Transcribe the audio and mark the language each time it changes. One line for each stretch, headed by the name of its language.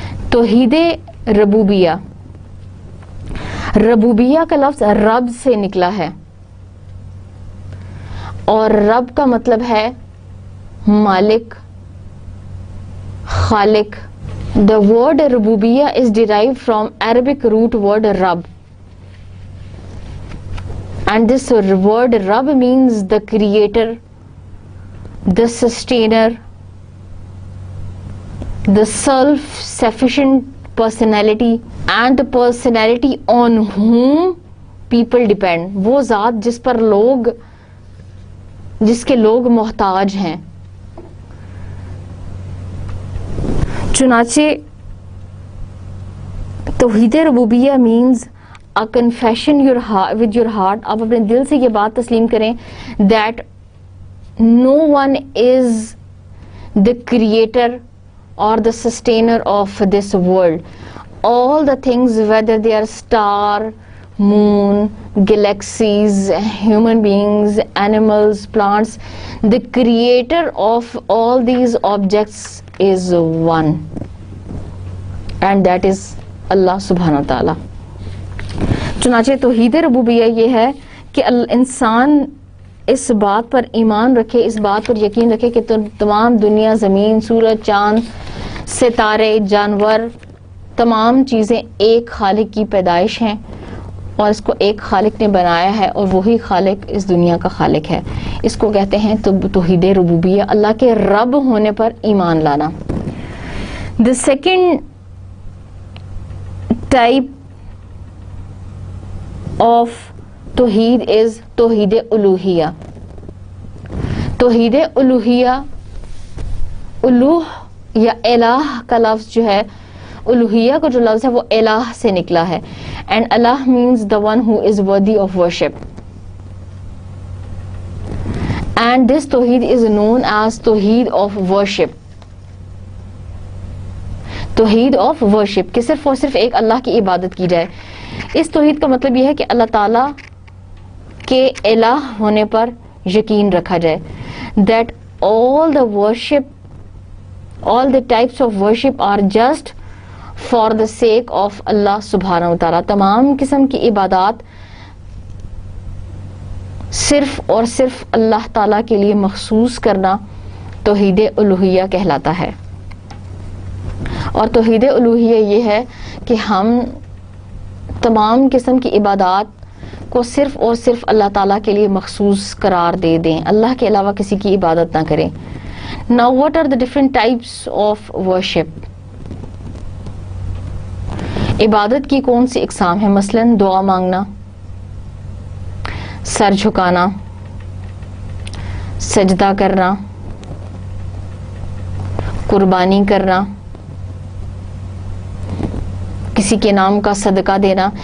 Urdu: توحید ربوبیہ، ربوبیہ کا لفظ رب سے نکلا ہے، اور رب کا مطلب ہے مالک، خالق.
English: The word ربوبیہ is derived from Arabic root word رب, and this word رب means the creator, the sustainer, the self-sufficient personality, and the personality on whom people depend.
Urdu: وہ ذات جس پر لوگ، جس کے لوگ محتاج ہیں. چنانچہ
English: توحید ربوبیہ means a confession with your heart.
Urdu: آپ اپنے دل سے یہ بات تسلیم کریں
English: that no one is the creator or the sustainer of this world. All the things, whether they are star, moon, galaxies, human beings, animals, plants, the creator of all these objects is one, and that is Allah subhanahu wa ta'ala.
Urdu: چنانچہ توحید ربوبیہ یہ ہے کہ انسان اس بات پر ایمان رکھے، اس بات پر یقین رکھے کہ تمام دنیا، زمین، سورج، چاند، ستارے، جانور، تمام چیزیں ایک خالق کی پیدائش ہیں، اور اس کو ایک خالق نے بنایا ہے، اور وہی خالق اس دنیا کا خالق ہے. اس کو کہتے ہیں توحید ربوبیہ، اللہ کے رب ہونے پر ایمان لانا.
English: The second type of توحید is توحید الوہیہ.
Urdu: توحید الوہیہ، الوہ یا الہ کا لفظ جو ہے، الوہیہ کا جو لفظ ہے وہ الہ سے نکلا ہے،
English: and Allah means the one who is worthy of worship,
Urdu: and this توحید is known as توحید of worship. توحید آف ورشپ، کہ صرف اور صرف ایک اللہ کی عبادت کی جائے. اس توحید کا مطلب یہ ہے کہ اللہ تعالیٰ کے الہ ہونے پر یقین رکھا جائے.
English: That all the worship, all the types of worship are just for the sake of Allah سبحانہ و تعالیٰ.
Urdu: تمام قسم کی عبادات صرف اور صرف اللہ تعالیٰ کے لیے مخصوص کرنا توحید الوہیہ کہلاتا ہے. اور توحید الوہیہ یہ ہے کہ ہم تمام قسم کی عبادات کو صرف اور صرف اللہ تعالیٰ کے لیے مخصوص قرار دے دیں، اللہ کے علاوہ کسی کی عبادت نہ کریں.
English: Now what are the different types of worship?
Urdu: عبادت کی کون سی اقسام ہیں؟ مثلاً دعا مانگنا، سر جھکانا، سجدہ کرنا، قربانی کرنا، کسی کے نام کا صدقہ دینا.